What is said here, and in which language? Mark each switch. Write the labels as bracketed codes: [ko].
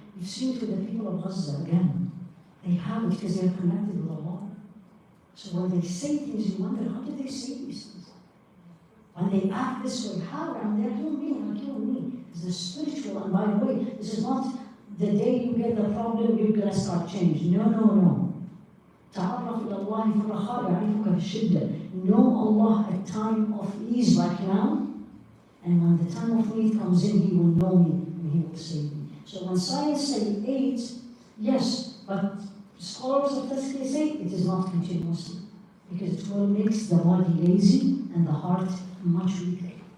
[en] You've seen it with the people of Gaza again. They have it because they're connected with Allah. So when they say things, you wonder, how did they say these things? When they act this way, how? And they're human beings like you and me. It's the spiritual, and by the way, this is not the day you get the problem, you're going to start changing. No. [ar] تعرف إلى الله في الرخاء يعرفك بالشدة. [en] Know Allah at time of ease like now, and when the time of need comes in, He will know me and He will save me. So when science say 8, yes, but scholars of tazkiyah say it is not continuously, because it will make the body lazy and the heart much weaker.